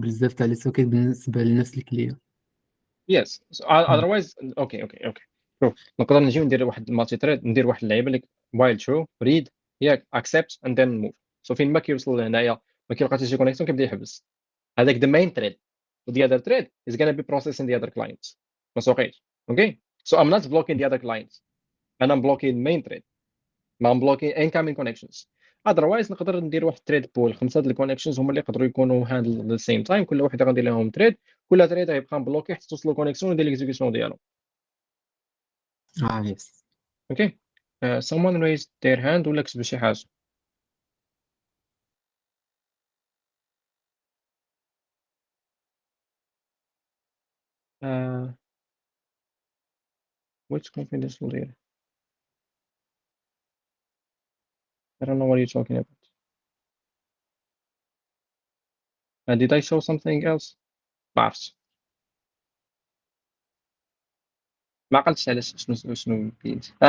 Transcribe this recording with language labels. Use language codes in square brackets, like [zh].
[ar] بزاف تاع لي سوكيت بالنسبه لنفس الكليه. yes so otherwise اوكي شوف نقدر نجيو ندير واحد المالتي ثريد، ندير واحد اللعيبه اللي while true read ياك accept and then move. so فين ما كيوصل لهنايا ما كيلقى حتى شي كونيكسيون كيبدا يحبس. [en] هذاك the main thread the other thread is going to be processing the other clients. [ar] ما سوقيش. [en] okay so I'm not blocking the other clients and I'm blocking main thread. ما I'm blocking incoming connections. [ar] otherwise نقدر ندير واحد تريد بول 5 د الكونيكشنز هما اللي يقدروا يكونوا هاندل [en] the same time. [ar] كل واحد غندير لهم تريد، كل تريد غيبقى مبلوكي حتى توصلوا كونيكسيون ودير ليكزيكسيون ديالو. يس. [en] okay someone raised their hand [ar] ولا كتب شي حاجه. [en] which confidential data? I don't know what you're talking about. Did I show something else? [ar] ما عرفتش، ما عقلتش علاش شنو كاين.